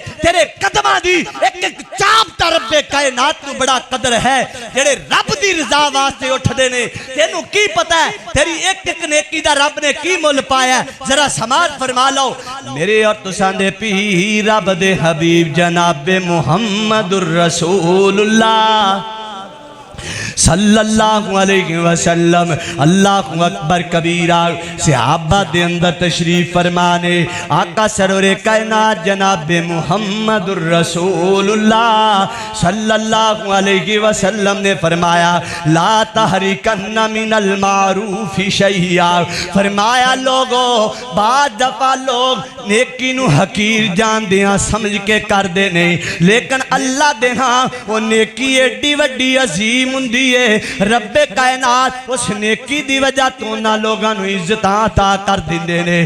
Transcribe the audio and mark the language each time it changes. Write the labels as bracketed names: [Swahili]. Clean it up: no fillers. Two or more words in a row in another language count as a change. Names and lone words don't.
[Punjabi] تیرے قدماں دی ایک ایک چاپ تا ربِ کائنات نوں بڑا قدر ہے جیڑے رب دی رضا واسطے اٹھدے نے. تینوں کی پتا ہے تیری ایک ایک نیکی دا رب نے کی مل پایا، ذرا سماج فرما لو. میرے اور تساں دے پیر رب دے حبیب جنابِ محمدُر [Arabic] رسول الله صلى الله عليه وسلم. الله أكبر كبيرا. [Punjabi] صحابہ دے اندر تشریف فرمانے آقا سرورِ کائنات جنابِ محمدُر [Arabic] رسول الله صلى الله عليه وسلم [Punjabi] نے فرمایا [Arabic] لا تحقرن من المعروف شيئا. [Punjabi] فرمایا لوگو بعد دفعہ لوگ نیکی نوں حقیر جاندے آ سمجھ کے کردے نہیں، لیکن اللہ دے ہاں او نیکی ایڈی وڈی عظیم ہندی ہے. ربِ کائنات اس نیکی دی وجہ تو انہاں لوگاں نوں عزتاں عطا کر دیندے نے.